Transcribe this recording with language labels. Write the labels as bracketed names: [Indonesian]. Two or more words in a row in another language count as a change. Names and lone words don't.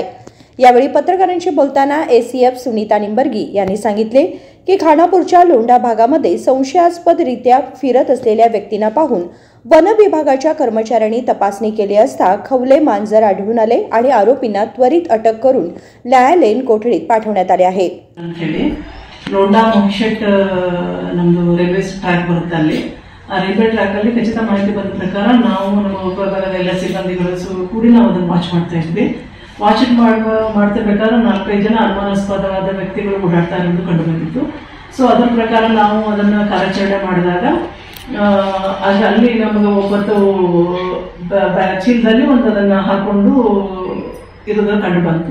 [Marathi] यावेळी पत्रकारांशी बोलताना एसीएफ सुनीता निंबर्गी यांनी सांगितले की खानापूरच्या लोंढा भागामध्ये संशयास्पदरित्या फिरत असलेल्या व्यक्तींना पाहून वन विभागाच्या कर्मचाऱ्यांनी तपासणी केली असता खवले मांजर आढळून आले आणि आरोपींना त्वरित अटक करून न्यायालयीन कोठडीत पाठवण्यात आले आहे। [Kannada] लोंढा मोक्षेट नಮ್ಮದು [English] railway track [Kannada] ಬರುತ್ತೆ ಅಲ್ಲಿ ಆ [English] railway track [Kannada] ಅಲ್ಲಿ ಖಚಿತ ಮಾಹಿತಿ ಬಂದ ಪ್ರಕಾರ ನಾವು ನಮ್ಮ ಉಪವಿಭಾಗದ ಎಲ್ಲ ಸಿಬ್ಬಂದಿಗಳು ಕೂಡಿ ನಾವು ಅದನ್ನು ವಾಚ್ ಮಾಡ್ತಾ ಇದ್ವಿ। ವಾಚ್ ಮಾಡ್ತಿರ್ಬೇಕಾದ್ರೆ 4-5 ಜನ ಅನುಮಾನಾಸ್ಪದವಾದ ವ್ಯಕ್ತಿಗಳು ಓಡಾಡ್ತಾ ಇರೋದು ಕಂಡು ಬಂದಿತ್ತು। ಸೊ ಅದರ ಪ್ರಕಾರ ನಾವು ಅದನ್ನ ಕಾರ್ಯಾಚರಣೆ ಮಾಡಿದಾಗ ಅಲ್ಲಿ ನಮಗೆ ಒಬ್ಬತ್ತು ಚೀಲದಲ್ಲಿ ಒಂದು ಅದನ್ನ ಹಾಕೊಂಡು ಇರೋದು ಕಂಡು ಬಂತು।